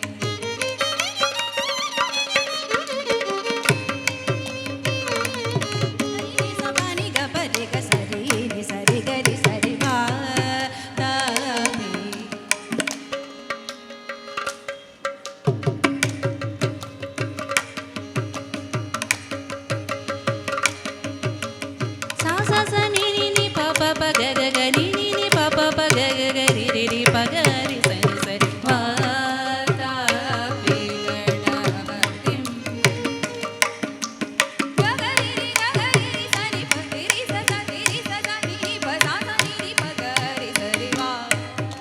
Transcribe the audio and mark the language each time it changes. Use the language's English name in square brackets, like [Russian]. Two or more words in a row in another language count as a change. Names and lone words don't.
[Sanskrit] നി സ പനി ഗ പരി ഗ സരി നി സരി ഗരി സരി വാതാപി sa sa sa ni ni ni pa pa pa ga ga ga ni ni ni pa pa pa ga ga ga ri ri ri pa ga ri sa ni sa वातापि गणपतिम् ga ga ri sa ni pa ri sa ni pa sa sa ni ri pa sa sa ni ri pa ga ri sa ri va